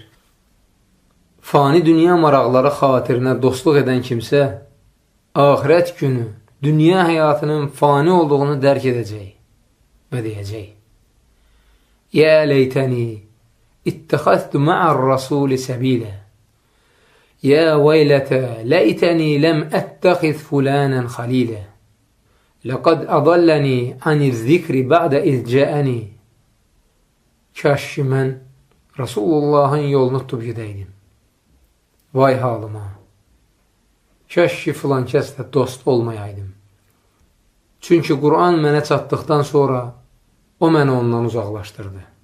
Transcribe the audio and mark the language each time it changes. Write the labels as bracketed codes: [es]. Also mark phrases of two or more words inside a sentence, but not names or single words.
[az] Fani dünya maraqları xatirinə dostluq edən kimsə, axirət günü dünya həyatının fani olduğunu dərk edəcək və deyəcək. [ar] يا ليتني اتخذت مع الرسول سبيلا. يا ويلتى ليتني لم أتخذ فلانا خليلا لقد أضلني عن الذكر بعد إذ جاءني. [az] Kaş ki mən Rasulullahın yolunu tutub gedəydim. Vay halıma. Kaş ki filan kəslə dost olmayaydım. Çünki Qur'an mənə çatdıqdan sonra o məni ondan uzaqlaşdırdı.